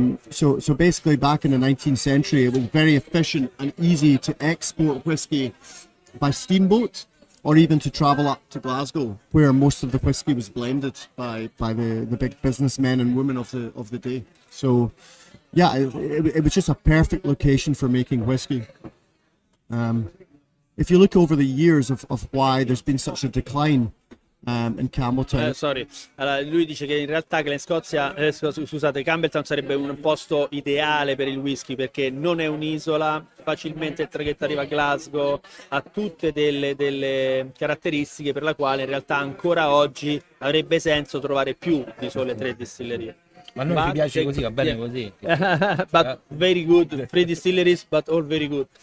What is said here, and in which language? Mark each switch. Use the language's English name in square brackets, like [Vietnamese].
[English] So basically back in the 19th century, it was very efficient and easy to export whiskey by steamboat, or even to travel up to Glasgow, where most of the whiskey was blended by the big businessmen and women of the day. So yeah, it was just a perfect location for making whiskey. If you look over the years of why there's been such a decline in Campbeltown. [Italian] Allora, lui dice che in realtà Campbeltown sarebbe un posto ideale per il whisky, perché non è un'isola, facilmente il traghetto arriva a Glasgow, ha tutte delle caratteristiche per la quale in realtà ancora oggi avrebbe senso trovare più di sole 3 distillerie. Ma a noi ci piace così, va bene così. [English] But very good, 3 distilleries, but all very good.